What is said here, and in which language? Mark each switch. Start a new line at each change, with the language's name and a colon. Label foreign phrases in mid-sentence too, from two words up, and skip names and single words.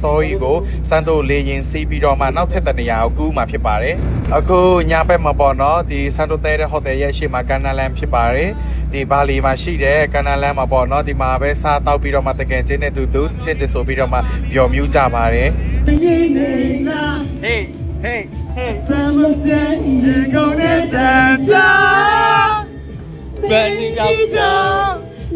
Burmese: စောကြီးကိုစန်တိုလေရင်စီးပြီးတော့မှနောက်ထပ်တနေရာကိုကူးမှာဖြစ်ပါတယ်အခုညဘက်မှာပေါ့နော်ဒီစန်တိုတဲတဲ့ဟိုတယ်ရဲ့ရှေ့မှာကန်နာလန်ဖြစ်ပါတယ်ဒီဘာလီမှာရှိတဲ့ကန်နာလန်မှာပေါ့နော်ဒီမှာပဲစားတောက်ပြီးတော့မှတကယ်ချင်းနဲ့တူချင်းတဆိုပြီးတော့မှပျော်မြူးကြပါတယ်
English: Hey Summer day you gonna dance Bending up down